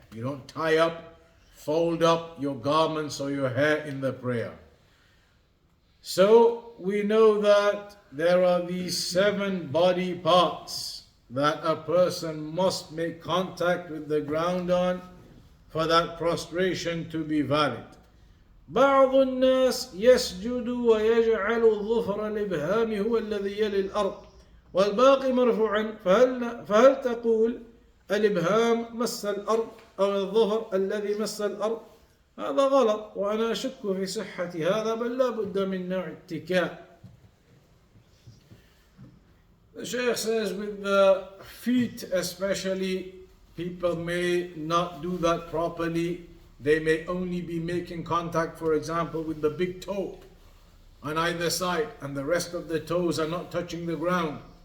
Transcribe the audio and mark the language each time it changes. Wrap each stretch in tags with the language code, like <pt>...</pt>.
<en>You don't tie up, fold up your garments or your hair in the prayer. So we know that there are these 7 body parts that a person must make contact with the ground on for that prostration to be valid.</en> <ar>بعض الناس يسجد ويجعل الظفر الإبهام هو الذي يلي الأرض والباقي مرفوعا، فهل تقول الإبهام مس الأرض أو الظفر الذي مس الأرض؟ هذا غلط، وأنا أشك في صحة هذا، بل لا بد من نوع اتكاء.</ar> <en>The Sheikh says with the feet especially, people may not do that properly. They may only be making contact, for example, with the big toe on either side, and the rest of the toes are not touching the ground.</en>